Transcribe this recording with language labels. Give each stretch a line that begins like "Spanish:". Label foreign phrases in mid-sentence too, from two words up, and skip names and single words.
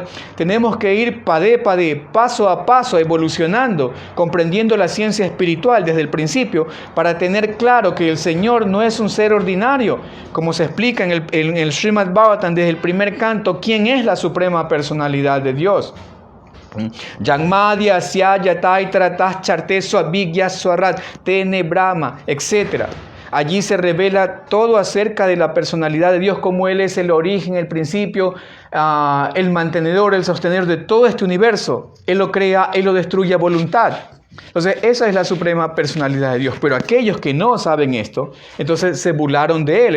Spanish: Tenemos que ir paso a paso, evolucionando, comprendiendo la ciencia espiritual desde el principio, para tener claro que el Señor no es un ser ordinario, como se explica en el Srimad Bhagavatam desde el primer canto, quién es la suprema personalidad de Dios.
Sanskrit: Yagmadya Asya Yataitra Tas Charteso Abhigya Swarat Tene Brahma,
Spanish: etc. Allí se revela todo acerca de la personalidad de Dios, como Él es el origen, el principio, el mantenedor, el sostenedor de todo este universo. Él lo crea, Él lo destruye a voluntad. Entonces, esa es la suprema personalidad de Dios. Pero aquellos que no saben esto, entonces se burlaron de Él.